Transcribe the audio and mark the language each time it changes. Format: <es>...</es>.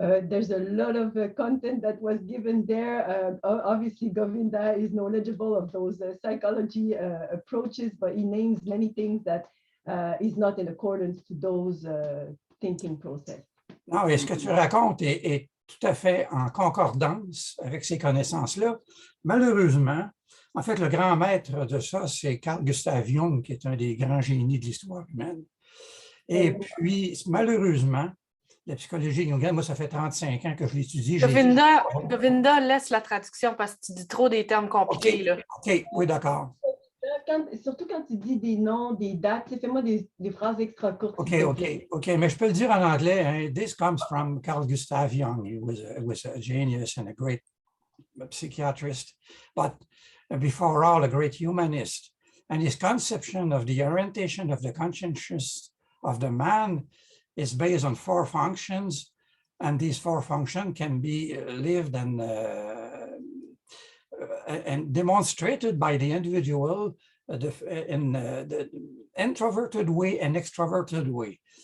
<en>There's a lot of content that was given there. Obviously, Govinda is knowledgeable of those psychology approaches, but he names many things that is not in accordance to those thinking process.</en> <fr>Non, et ce que tu racontes est tout à fait en concordance avec ces connaissances-là. Malheureusement, en fait, le grand maître de ça, c'est Carl Gustav Jung, qui est un des grands génies de l'histoire humaine. Et puis, malheureusement, la psychologie jungienne, moi, ça fait 35 ans que je l'étudie. Govinda, laisse la traduction parce que tu dis trop des termes compliqués. Là. OK, oui, d'accord. Surtout quand tu dis des noms, des dates, fais-moi des phrases extra courtes. OK, mais je peux le dire en anglais. Hein.</fr> <en>This comes from Carl Gustav Jung. He was a genius and a great psychiatrist, but before all, a great humanist. And his conception of the orientation of the consciousness of the man is based on 4 functions, and these 4 functions can be lived and demonstrated by the individual in the introverted way and extroverted way.</en>